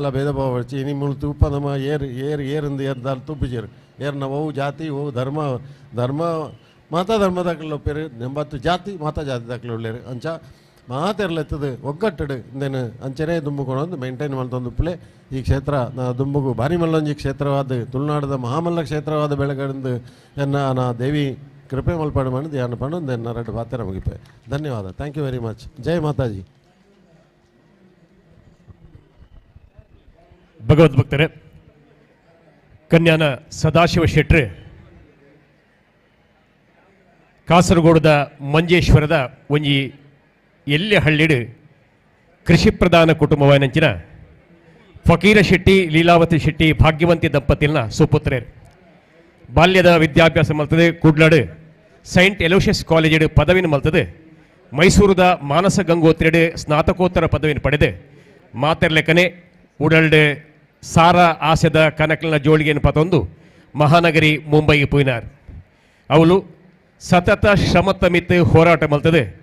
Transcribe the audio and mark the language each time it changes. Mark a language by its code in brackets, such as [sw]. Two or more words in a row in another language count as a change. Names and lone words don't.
[tcy] ಭೇದ ಭಾವ ಹೊಡ್ಚಿ ಇನಿ ಮುಳು ತೂಪ ನಮ್ಮ ಏರಿಂದು ದಾಲ ತುಪ್ಪಿಜೀರು ನಾವು ಓವು ಜಾತಿ ಓವು ಧರ್ಮ ಮಾತಾ ಧರ್ಮದಾಕಲು ಒಪ್ಪೇರು 80 ಜಾತಿ ಮಾತಾ ಜಾತಿ ದಾಕಲು ಉಳ್ಳೇರು ಅಂಚ ಮಾತೆರ್ಲೆತ್ತದು ಒಗ್ಗಟ್ಟು ಇಂದೇನು ಅಂಚನೆ ದುಂಬುಕೊಂಡು ಮೇಂಟೈನ್ ಮಾಡ್ತೊಂದು ಉಪ್ಪಲೆ ಈ ಕ್ಷೇತ್ರ ದುಂಬುಗು ಭಾರಿ ಮಲ್ಲೊಂಜಿ ಕ್ಷೇತ್ರವಾದ ತುಳುನಾಡದ ಮಹಾಮಲ್ಲ ಕ್ಷೇತ್ರವಾದ ಬೆಳಗಡೆಂದು ನಾ ದೇವಿ ಕೃಪೆ ಮಲ್ಪಾಡು ಮಾಡಿದ್ದು ಯಾನ ಪಂಡು ಎನ್ನ ಎರಡು ಪಾತ್ರ ಮುಗಿಪೆ ಧನ್ಯವಾದ [en] thank you very much [hi] जय माताजी [tcy] ಭಗವದ್ ಭಕ್ತರೇ ಕನ್ಯಾನ ಸದಾಶಿವ ಶೆಟ್ರು ಕಾಸರಗೋಡದ ಮಂಜೇಶ್ವರದ ಒಂಜಿ ಎಲ್ಲಿ ಹಳ್ಳಿಡು ಕೃಷಿ ಪ್ರಧಾನ ಕುಟುಂಬವಾಯಿನಂಚಿನ ಫಕೀರ ಶೆಟ್ಟಿ ಲೀಲಾವತಿ ಶೆಟ್ಟಿ ಭಾಗ್ಯವಂತಿ ದಂಪತಿನ ಸುಪುತ್ರೇರು ಬಾಲ್ಯದ ವಿದ್ಯಾಭ್ಯಾಸ ಮಲ್ತದೆ ಕೂಡ್ಲಾಡು ಸೈಂಟ್ ಎಲೋಷಿಯಸ್ ಕಾಲೇಜ್ ಪದವಿನ ಮಲ್ತದೆ ಮೈಸೂರದ ಮಾನಸ ಗಂಗೋತ್ರಿಡು ಸ್ನಾತಕೋತ್ತರ ಪದವಿನ ಪಡೆದು ಮಾತೆರ್ಲೆಕ್ಕನೆ ಉಡಲ್ಡ್ ಸಾರ ಆಸೆದ ಕನಕಲಿನ ಜೋಳಿಗೆಯನ್ನು ಪತೊಂದು ಮಹಾನಗರಿ ಮುಂಬೈಗೆ ಪೋಯಿನಾರ್ ಅವಳು ಸತತ ಶ್ರಮತಮಿತ್ ಹೋರಾಟ ಮಲ್ತದೆ